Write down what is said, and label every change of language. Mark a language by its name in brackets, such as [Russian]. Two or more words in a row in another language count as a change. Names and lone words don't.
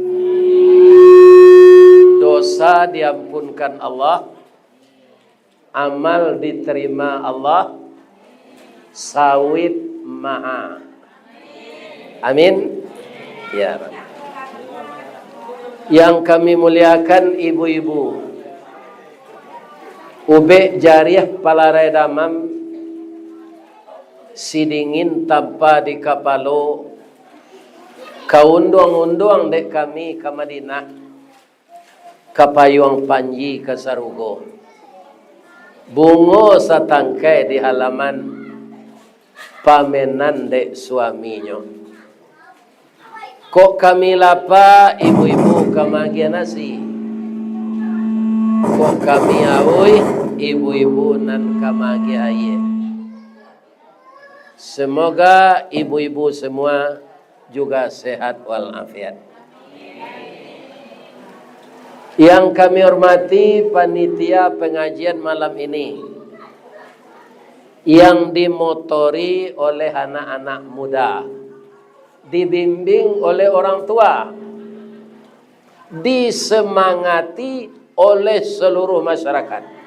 [Indonesian] Dosa diampunkan Allah, amal diterima Allah, sawit maha. [Arabic] آمين يا ربي. [Indonesian] Yang kami muliakan ibu-ibu, [Minangkabau] ube jariah palarai damam, sidingin tanpa di kapalo, kaunduang-unduang dek kami ke Madinah, kapayuang panji ke Sarugo, bungo satangkai di halaman pamenan dek suaminya. Kok kami lapar, ibu-ibu kemagian nasi. Kok kami awui, ibu-ibu nan kamagi aye. [Indonesian] Semoga ibu-ibu semua juga sehat walafiat. Yang kami hormati panitia pengajian malam ini, yang dimotori oleh anak-anak muda, dibimbing oleh orang tua, disemangati oleh seluruh masyarakat.